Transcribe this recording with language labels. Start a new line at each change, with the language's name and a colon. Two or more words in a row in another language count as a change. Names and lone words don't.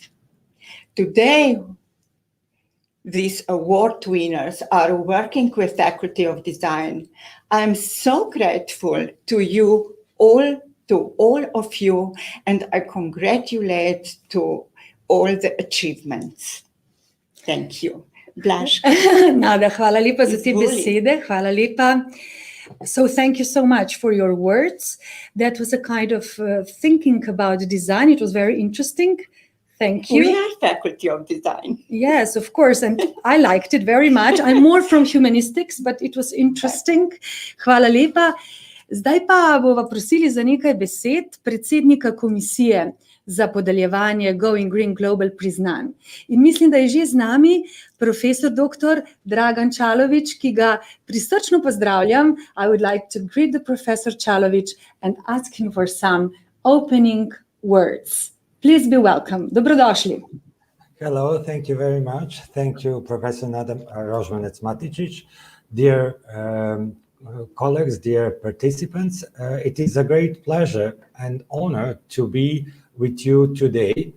English: Today, these award winners are working with Faculty of Design. I'm so grateful to you all, to all of you, and I congratulate to all the achievements. Thank you. Blaž.
Slovenian: Nada, hvala lepa za te besede, hvala lepa.
English: So thank you so much for your words. That was a kind of thinking about design. It was very interesting. Thank you. We are Faculty of Design. Yes, of course, and I liked it very much. I'm more from humanistics, but it was interesting.
Slovenian: Hvala lepa. Zdaj pa bova prosili za nekaj besed predsednika komisije za podeljevanje GoingGreenGlobal priznanj. In mislim, da je že z nami profesor dr. Dragan Čalović, ki ga prisrčno pozdravljam.
English: I would like to greet the Professor Čalović and ask him for some opening words. Please be welcome. Dobrodošli. Hello, thank you very much. Thank you, Professor Nada Rožmanec-Matičić. Dear colleagues, dear participants, it is a great pleasure and honor to be with you today.